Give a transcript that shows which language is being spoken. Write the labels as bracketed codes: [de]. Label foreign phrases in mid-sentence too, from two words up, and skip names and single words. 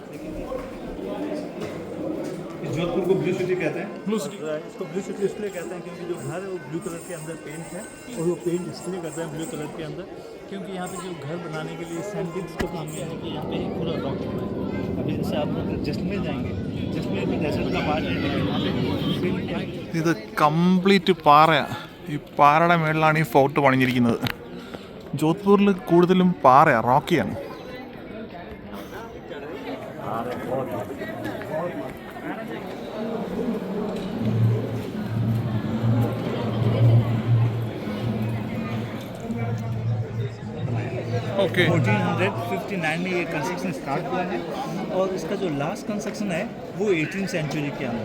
[hi] इस जोधपुर को [en] blue city [hi] कहते हैं. [en] blue city, [hi] इसको [en] blue city [hi] इसलिए कहते हैं क्योंकि जो घर है वो [en] blue colour [hi] के अंदर पेंट है. और वो पेंट इसलिए करते हैं [en] blue colour [hi] के अंदर क्योंकि यहाँ पे जो घर बनाने के लिए सैंडविच को काम किया है कि यहाँ पे पूरा रॉक होता है. अभी जैसे आप जैसलमेर जाएंगे, जैसलमेर में डेजर्ट का पार्ट है. [ml] ഇത് കംപ്ലീറ്റ് പാറയാണ്. ഈ പാറയുടെ മുകളിലാണ് ഈ ഫോർട്ട് പണിഞ്ഞിരിക്കുന്നത്. ജോധ്പൂരിൽ കൂടുതലും പാറയാണ്, റോക്കിയാണ്. [hi] ओके 1459 में ये [en] construction start [hi] हुआ है और इसका जो [en] last construction [hi] है वो [en] 18th century [hi] के अंदर.